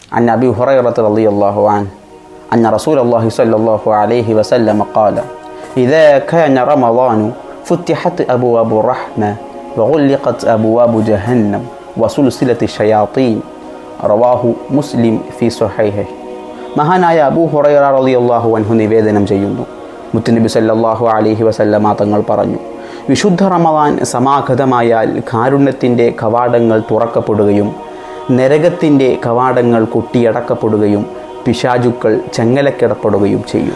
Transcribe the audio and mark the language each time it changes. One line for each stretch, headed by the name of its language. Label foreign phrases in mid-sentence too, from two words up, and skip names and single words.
Arabic: عن أبي هريرة رضي الله عنه أن رسول الله صلى الله عليه وسلم قال إذا كان رمضان فتحت أبواب الرحمة وغلقت أبواب جهنم وسلسلة الشياطين رواه مسلم في صحيح.
Malayalam: മഹാനായ അബൂ ഹുറൈറ
Arabic: رضي الله عنه
Malayalam: നിവേദനം ചെയ്യുന്നു, മുത്തുനബി
Arabic: صلى الله عليه وسلم
Malayalam: തങ്ങൾ പറഞ്ഞു, വിശുദ്ധ റമദാൻ സമാഗതമായാൽ കാരുണ്യത്തിൻ്റെ കവാടങ്ങൾ തുറക്കപ്പെടുകയും നരകത്തിൻ്റെ കവാടങ്ങൾ കൊട്ടിയടക്കപ്പെടുകയും പിശാചുക്കൾ ചങ്ങലക്കിടപ്പെടുകയും ചെയ്യും.